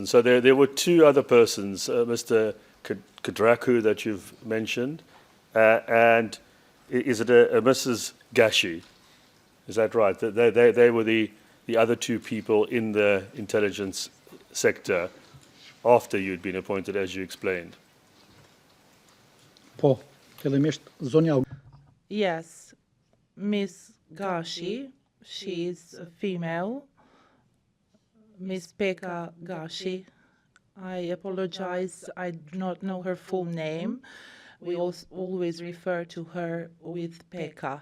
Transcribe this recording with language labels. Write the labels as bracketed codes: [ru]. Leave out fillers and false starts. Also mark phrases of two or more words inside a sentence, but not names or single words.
[en] So there were two other persons, Mr. Kadraku that you've mentioned, and is it a Mrs. Gashi? Is that right? They were the other two people in the intelligence sector after you'd been appointed, as you explained. [sq] Po, fillimisht zonja [en] Yes, Miss Gashi, she is a female. Miss Pekka Gashi. I apologize, I do not know her full name. We always refer to her with Pekka.